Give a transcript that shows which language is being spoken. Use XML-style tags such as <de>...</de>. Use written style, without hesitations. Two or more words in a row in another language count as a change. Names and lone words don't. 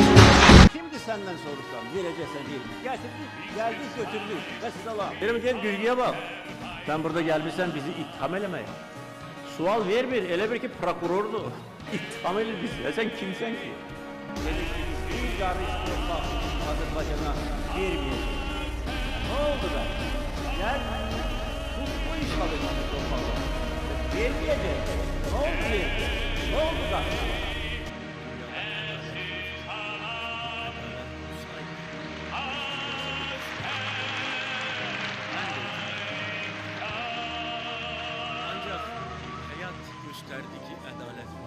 <az>Şimdi səndən sorursam, verəcəksən deyil. Gəldik, götürdük və salam. Deyirəm, gel Gürgüyə bax. Sən burada gəlmişsən bizi ittiham eləməyə. Sual vermir, elə bir ki prokurordur. İttiham edir bizi. Sən kimsən ki? Bir qarı istiyorlar Azərbaycana verməyəcək.</az> <tr>Ne oldu da? Gel, bu işgal edildi torpağı. Vermeyecek. Ne oldu vermeyecek? Ne oldu da? Ancak hayat gösterdi ki adalet var.</tr>